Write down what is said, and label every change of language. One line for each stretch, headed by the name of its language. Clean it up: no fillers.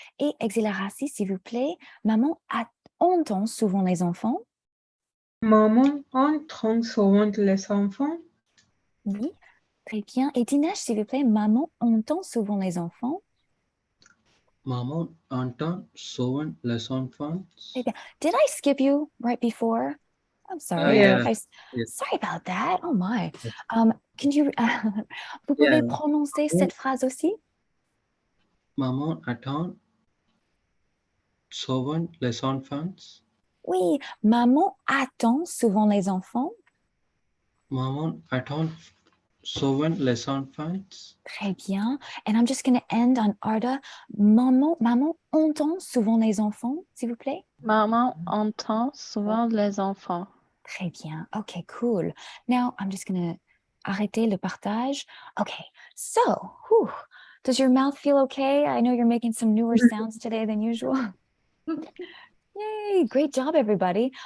French: Et Exilaracy, s'il vous plaît. Maman entend souvent les enfants. Maman entend souvent les enfants. Oui, très bien. Et Dinesh, s'il vous plaît. Maman entend souvent les enfants. Maman entend souvent les enfants. Très bien.
English: Did I skip you right before? I'm sorry. Yeah. Yes. Sorry about that. Oh my. Can you, vous Yeah.
French: pouvez prononcer cette phrase aussi? Maman attend souvent les enfants. Oui, maman attend souvent les enfants. Maman attend souvent les enfants. Très bien.
English: And I'm just going to end on Arda.
French: Maman entend souvent les enfants, s'il vous plaît. Maman entend souvent les enfants. Très bien.
English: Okay, cool. Now I'm just going to
French: arrêter le partage.
English: Okay, so, whew, does your mouth feel okay? I know you're making some newer sounds today than usual. Yay, great job, everybody.